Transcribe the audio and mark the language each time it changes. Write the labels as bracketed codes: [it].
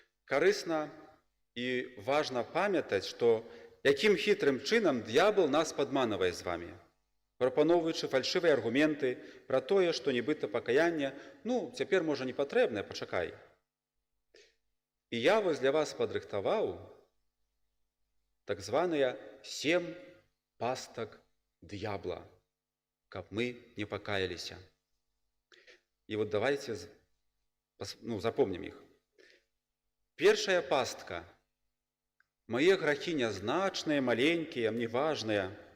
[be] Карысна і важна памятаць, што якім хітрым чынам д'ябал нас падманвае з вамі, прапаноўваючы фальшывыя аргументы пра тое, што нібыта пакаянне, цяпер, можа, не патрэбнае, пачакай. І я вось для вас падрыхтаваў так званыя 7 пастак д'ябла, каб мы не пакаяліся. [ru] І вот давайте запомнім іх. [be] Першая пастка. Мае грахі нязначныя, маленькія, мне важныя.